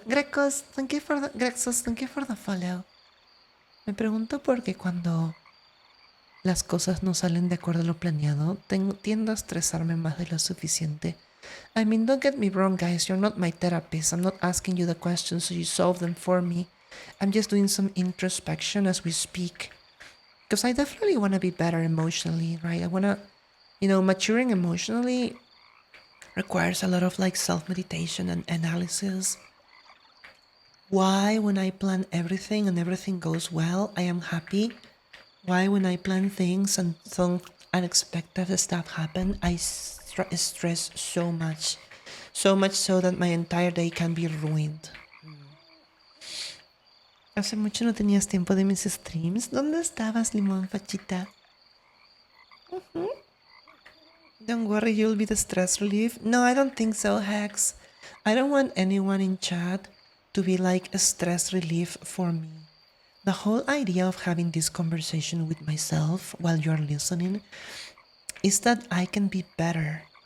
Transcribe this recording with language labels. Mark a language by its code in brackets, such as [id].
[en] Grexos, thank you for the follow. [es] Me pregunto por qué cuando las cosas no salen de acuerdo a lo planeado, tiendo a estresarme más de lo suficiente. [en] I mean, don't get me wrong, guys. You're not my therapist. I'm not asking you the questions so you solve them for me. I'm just doing some introspection as we speak. Because I definitely want to be better emotionally, right? I want to, maturing emotionally requires a lot of like self-meditation and analysis. Why, when I plan everything and everything goes well, I am happy? Why, when I plan things and some unexpected stuff happen, I stress so much. So much so that my entire day can be ruined. [es] Hace mucho no tenías tiempo de mis streams. ¿Dónde estabas, Limón Fachita? [en] Don't worry, you'll be the stress relief. No, I don't think so, Hex. I don't want anyone in chat to be like a stress relief for me. The whole idea of having this conversation with myself while you're listening is that I can be better.